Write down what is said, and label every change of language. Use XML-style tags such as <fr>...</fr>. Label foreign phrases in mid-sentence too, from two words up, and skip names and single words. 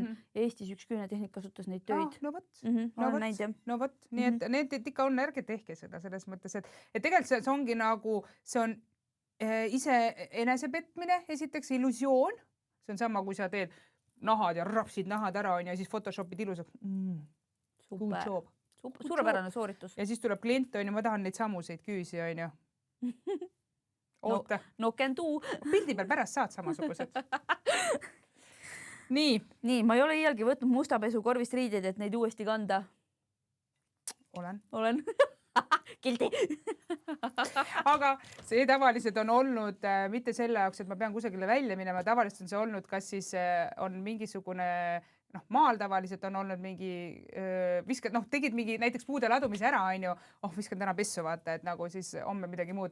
<et>Eestis üks küünetehnik kasutas neid töid. No vot. Nii et need ikka on, ärge tehke seda selles mõttes, et tegelikult see ongi nagu, see on ise enesepetmine, esiteks illusioon. See on sama, kui sa teed nahad ja rapsid nahad ära ja siis photoshopid ilusaks.</et> <en>Good job.</en> <et>Suurepärane sooritus. Ja siis tuleb klient, ma tahan neid samuseid küüsi, oota.</et> <en>No can do.</en> <et>Pildi peal pärast saad samasugused. Nii, ma ei ole iialgi võtnud mustapesu korvist riideid, et neid uuesti kanda. Olen. Kildi. Aga see tavaliselt on olnud mitte selle jaoks, et ma pean kusagile välja minema, tavaliselt on see olnud, kas siis on mingisugune maal tavaliselt on olnud mingi, viskad, tegid mingi näiteks puude ladumise ära, viskan täna pessu vaata, et nagu siis homme midagi muud.</et>